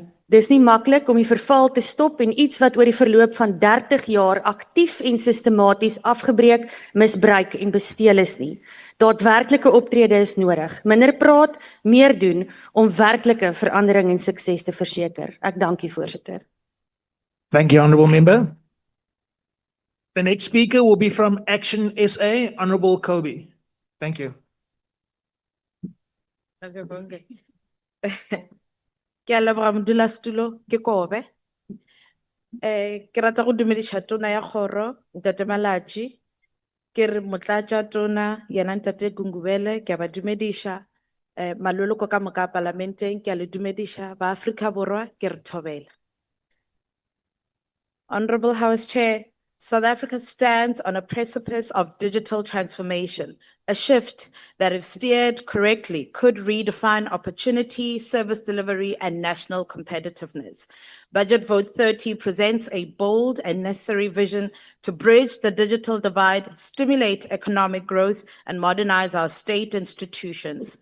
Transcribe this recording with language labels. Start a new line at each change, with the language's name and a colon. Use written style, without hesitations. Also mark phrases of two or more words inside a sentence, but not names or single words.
Afrikaans: Dis nie maklik om die verval te stop en iets wat oor die verloop van 30 jaar aktief en sistematies afgebreek, misbruik en besteel is nie. Daadwerklike optrede is nodig. Minder praat, meer doen om werklike verandering en sukses te verseker. Ek dank u, voorsitter.
English: Thank you, Honourable Member. The next speaker will be from Action SA, Honourable Kobe. Thank you.
Northern Sotho: Ke a leboga modulasetulo, ke Kobe. Ke rata go dumedisha tona ya kgoro, Ntate Malatsi, ke re motlatsa tona yena Ntate Gungubele, ke a ba dumedisha. Maloloko ka moka parlamenteng, ke a le dumedisha, ba Afrika Borwa, ke re thobela.
English: Honorable House Chair, South Africa stands on a precipice of digital transformation, a shift that, if steered correctly, could redefine opportunity, service delivery, and national competitiveness. Budget Vote 30 presents a bold and necessary vision to bridge the digital divide, stimulate economic growth, and modernize our state institutions.